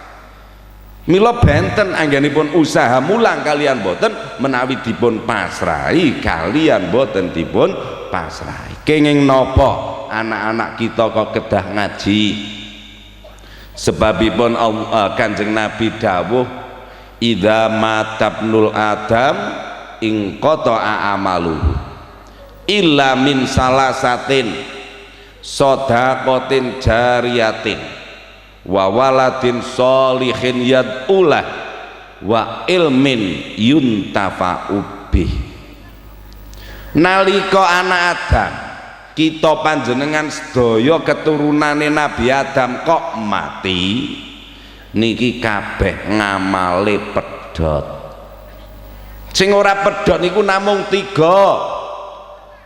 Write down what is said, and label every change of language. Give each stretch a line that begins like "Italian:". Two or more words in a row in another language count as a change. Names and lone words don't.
Javanese: mila benten anggenipun usaha mulang kalian boten menawi dipun pasrahi kalian boten dipun pasrahi kenging napa anak-anak kita kok kedah ngaji sebabipun Kanjeng Nabi dawuh
Arabic: إذا مات ابن آدم انقطع عمله إلا من ثلاثة صدقة جارية وولد صالح يدعو له وعلم ينتفع به
Javanese: nalika anak Adam kita panjenengan sedaya keturunane Nabi Adam kok mati niki kabeh ngamale pedhot. Sing ora pedhot niku namung 3.